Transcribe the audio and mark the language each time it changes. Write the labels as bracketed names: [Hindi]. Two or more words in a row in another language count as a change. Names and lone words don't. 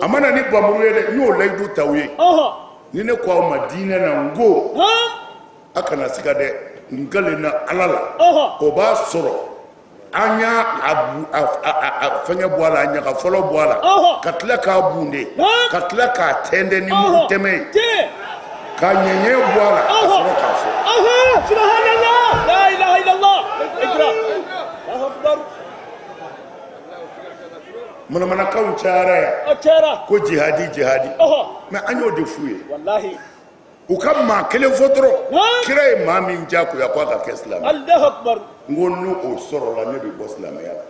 [Bambara] a mana ni bamuru ye dɛ n y'o layidu t'aw ye ni ne ko aw ma diinɛ na n ko a kana siga dɛ n galenna Ala la o b'a sɔrɔ an y'a fɛngɛ bɔ a la a ɲaga fɔlɔ bɔ a la ka tila k'a bunde ka tila k'a tɛntɛn ni mugu tɛmɛ ye ka ɲɛɲɛ bɔ a la ka sɔrɔ k'a fɔ [Arabic] سبحان الله لا إله إلا الله اقرأ الله أكبر [Bambara] manamanakanw cayara yan ko jihadi jihadi mɛ an y'o de f'u ye wallahi u ka maa kelen fɔ dɔrɔn kira ye maa min diyagoya ko a ka kɛ silamɛ [Arabic] الله أكبر [Bambara] n ko n'o sɔrɔla ne bɛ bɔ silamɛya la